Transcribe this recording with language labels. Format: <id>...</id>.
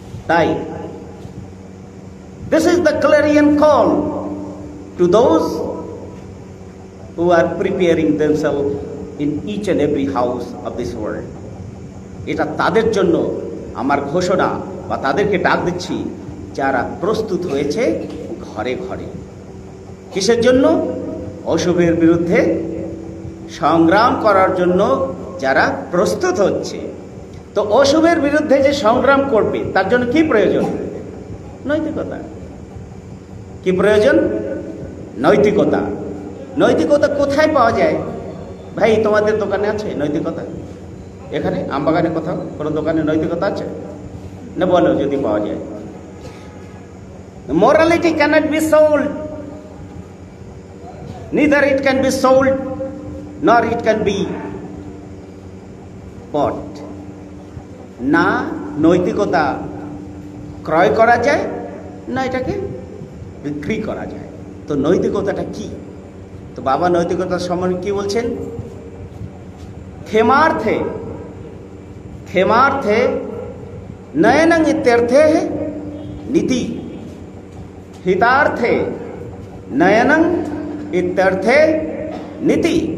<bn>তাই</bn> <en>this is the clarion call to those who are preparing themselves in each and every house of this world.</en> <bn>এটা তাদের জন্য আমার ঘোষণা, বা তাদেরকে ডাক দিচ্ছি যারা প্রস্তুত হয়েছে ঘরে ঘরে। কিসের জন্য? অশুভের বিরুদ্ধে সংগ্রাম করার জন্য যারা প্রস্তুত হচ্ছে। তো অশুভের বিরুদ্ধে যে সংগ্রাম করবে, তার জন্য কি প্রয়োজন? নৈতিকতা। কি প্রয়োজন? নৈতিকতা। নৈতিকতা কোথায় পাওয়া যায়? ভাই তোমাদের দোকানে আছে নৈতিকতা? এখানে আমবাগানে কোথাও কোনো দোকানে নৈতিকতা আছে না? বলো যদি পাওয়া যায়।</bn> <en>Morality cannot be sold, neither it can be sold nor it can be bought।</en> <bn>না নৈতিকতা ক্রয় করা যায়, না এটাকে বিক্রি করা যায়। তো নৈতিকতাটা কি? তো বাবা নৈতিকতার সম্বন্ধে কি বলছেন?</bn> <sa>ক্ষেমার্থে ক্ষেমার্থে নয়নং ইত্যর্থে নীতি, হিতার্থে নয়নং ইত্যর্থে নীতি।</sa>